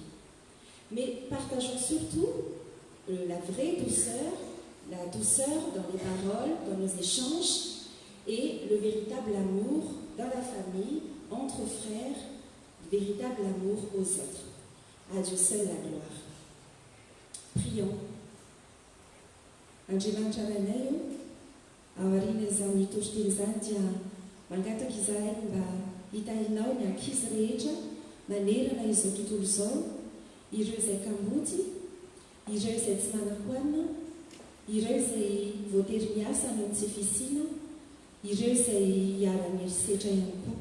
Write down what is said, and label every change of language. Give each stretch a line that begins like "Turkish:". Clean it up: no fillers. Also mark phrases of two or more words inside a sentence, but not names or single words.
French: Mais partageons surtout la vraie douceur, la douceur dans les paroles, dans nos échanges et le véritable amour dans la famille, entre frères, le véritable amour aux autres. À Dieu seul la gloire. Prions.
Malagasy: Andriamanitra ranay io, ao aorian'izany toro telo izany dia mangataka izahay mba hitahinao ny ankizy rehetra manerana izao tontolo izao, ireo izay kamoty, ireo izay tsy manan-koanina, ireo izay voatery miasa no tsy fisina, ireo izay hiara-mierisetra ihany koa.